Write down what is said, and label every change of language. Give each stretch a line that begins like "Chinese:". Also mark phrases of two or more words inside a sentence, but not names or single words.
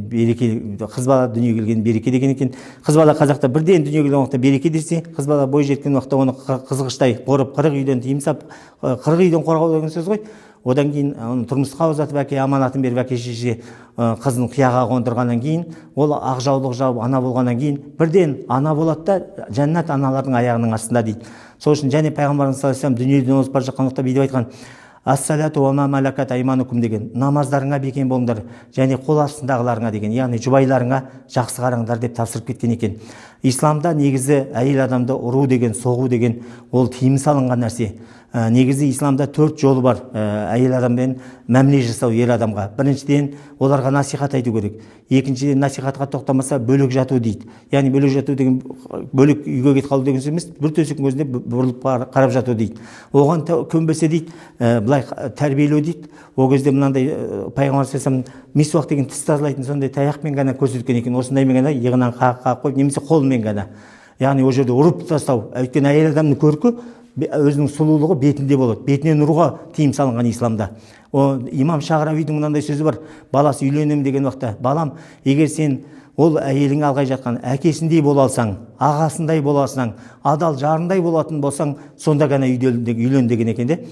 Kazakh: Береке, қыз бала дүниеге келген береке деген екен. Қыз бала қазақта бірден дүниеге келген уақытта береке десе, қыз бала бой жеткен уақытта оны қызғыштай қорып, 40 үйден тыйым сап, 40 үйден қорғау деген сөз ғой. Одан кейін оны тұрмысқа ұзатып, әке аманатын беріп, әке шеше қызын қияға қондырғаннан кейін, ол ақ жаулық жауып ана болғаннан кейін бірден ана болады да, жәннат аналардың аяғының астында дейді. Сол үшін және пайғамбарымыз
Arabic: صلى الله عليه وسلم
Kazakh: дүниеден озып бара жатқан уақытта бүйтіп айтқан:
Arabic: الصلاة وما ملكت أيمانكم
Kazakh: деген, намаздарыңа бекем болыңдар және қол астындағыларыңа деген, яғни жұбайларыңа жақсы қараңдар деп тапсырып кеткен екен. Исламда негізі әйел адамды ұру деген, соғу деген ол тыйым салынған нәрсе. Негізі исламда 4 жолы бар әйел адаммен мәміле жасау ер адамға. Біріншіден оларға насихат айту керек. Екіншіден насихатқа тоқтамаса бөлек жату дейді. Яғни бөлек жату деген бөлек үйге кетіп қалу деген сөз емес, бір төсектің өзінде бұрылып қарап жату дейді. Оған көнбесе дейді, былай тәрбиелеу дейді. Ол кезде мынандай пайғамбар
Arabic: صلى الله عليه وسلم
Kazakh: мисуақ деген тіс тазалайтын сондай таяқпен ғана көрсеткен екен. Осындаймен ғана иығынан қағып қойып, немесе қолмен ғана. Яғни ол жерде ұрып тастау. Өйткені әйел адамның көркі өзінің сұлулығы бетінде болады. Бетінен ұруға тыйым салынған исламда. Имам Шағрауидің мынандай сөзі бар: баласы үйленем деген уақытта, балам, егер сен ол әйелің алғай жатқан әкесіндей бола алсаң, ағасындай бола алсаң, адал жарындай болатын болсаң, сонда ғана үйлен деген екен де.